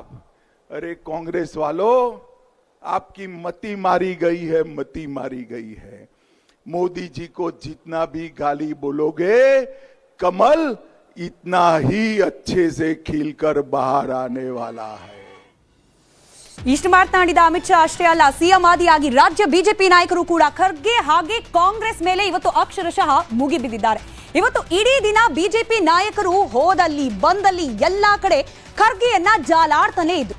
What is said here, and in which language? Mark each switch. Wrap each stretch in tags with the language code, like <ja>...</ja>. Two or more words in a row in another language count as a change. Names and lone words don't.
<hi>अरे कांग्रेस वालों, आपकी मति मारी गई है, मति मारी गई है। मोदी जी को जितना भी गाली बोलोगे, कमल इतना ही अच्छे से खिलकर बाहर आने वाला है।</hi> <kn>ಇಷ್ಟು ಮಾತನಾಡಿದ ಅಮಿತ್ ಶಾ ಅಷ್ಟೇ ಅಲ್ಲ, ಸಿಎಂ ಆದಿಯಾಗಿ ರಾಜ್ಯ ಬಿಜೆಪಿ ನಾಯಕರು ಕೂಡ ಖರ್ಗೆ ಹಾಗೆ ಕಾಂಗ್ರೆಸ್ ಮೇಲೆ ಇವತ್ತು ಅಕ್ಷರಶಃ ಮುಗಿಬಿದ್ದಿದ್ದಾರೆ. ಇವತ್ತು ಇಡೀ ದಿನ ಬಿಜೆಪಿ ನಾಯಕರು ಹೋದಲ್ಲಿ ಬಂದಲ್ಲಿ ಎಲ್ಲಾ ಕಡೆ ಖರ್ಗೆಯನ್ನ ಜಾಲಾಡ್ತಾನೆ ಇದ್ರು.</kn>